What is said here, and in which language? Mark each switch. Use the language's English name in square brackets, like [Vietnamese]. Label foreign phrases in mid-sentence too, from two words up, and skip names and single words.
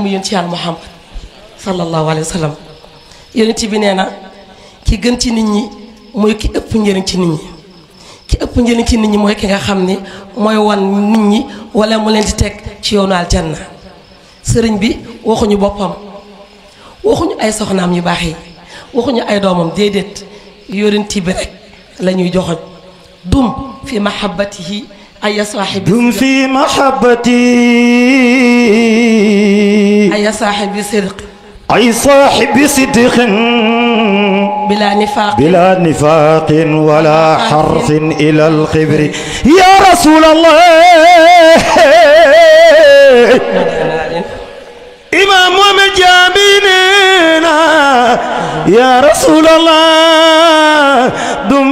[Wolof] yonent yàlla Muhammad [Arabic] صلى الله عليه وسلم [Wolof] yonent bi nee na ki gën ci nit ñi mooy ki ëpp njëriñ ci nit ñi ki ëpp njëriñ ci nit ñi mooy ki nga xam ni mooy wan nit ñi wala mu leen di teg ci yoonu aljanna sëriñ bi waxuñu boppam waxuñu ay soxnaam yu baax yi waxuñu ay doomam déedéet yonent bi rek la ñuy joxoñ [Arabic] دم في محبته أي صاحبي دم في محبة أي صاحبي صدق أي صاحبي صدق بلا نفاق ولا حرف إلى القبر يا رسول الله إمام ومجابيننا يا رسول الله دم